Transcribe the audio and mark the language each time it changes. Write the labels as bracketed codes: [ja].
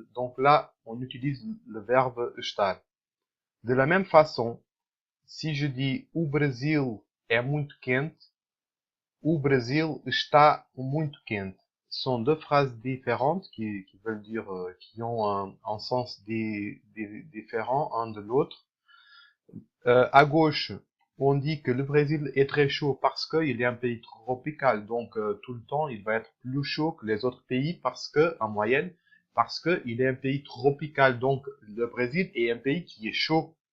[fr] Donc là, on utilise le verbe estar. De la même façon, si je dis [pt] o Brasil é muito quente, o Brasil está muito quente. [fr] Sont deux phrases différentes qui veulent dire, qui ont un sens différent un de l'autre. À gauche, on dit que le Brésil est très chaud parce qu'il est un pays tropical, donc tout le temps il va être plus chaud que les autres pays parce que, en moyenne, parce qu'il est un pays tropical, donc le Brésil est un pays qui est chaud.